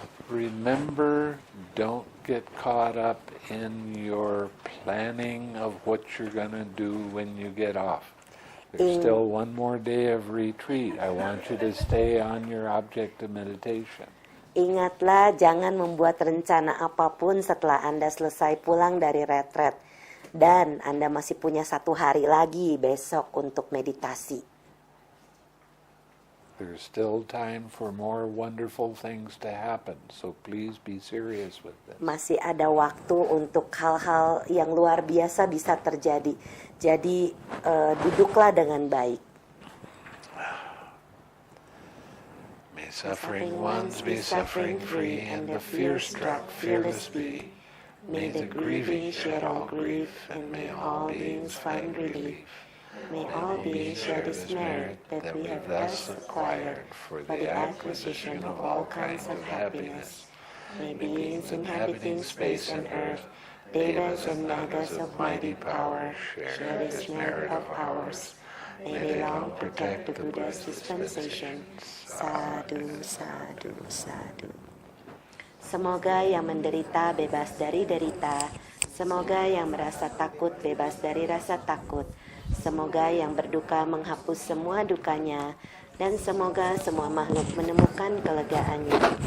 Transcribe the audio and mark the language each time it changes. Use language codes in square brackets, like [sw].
[en] Remember, don't get caught up in your planning of what you're going to do when you get off. There's still one more day of retreat. I want you to stay on your object of meditation. [id] Ingatlah, jangan membuat rencana apapun setelah Anda selesai pulang dari retret. Dan Anda masih punya 1 hari lagi besok untuk meditasi. [en] There's still time for more wonderful things to happen, so please be serious with this. [id] Masih ada waktu untuk hal-hal yang luar biasa bisa terjadi. Jadi duduklah dengan baik. [en] May suffering ones be suffering free, and the fear-struck fearless be. May the grieving shed all grief, and may all beings find relief. May all beings share this merit that we have thus acquired for the acquisition of all kinds of happiness. May beings inhabiting space and earth, devas and nagas of mighty power, share this merit of ours. May they long protect the Buddha's dispensation. [pi] Sadhu, sadhu, sadhu. [id] Semoga yang menderita bebas dari derita. Semoga yang merasa takut bebas dari rasa takut. Semoga yang berduka menghapus semua dukanya. Dan semoga semua makhluk menemukan kelegaannya.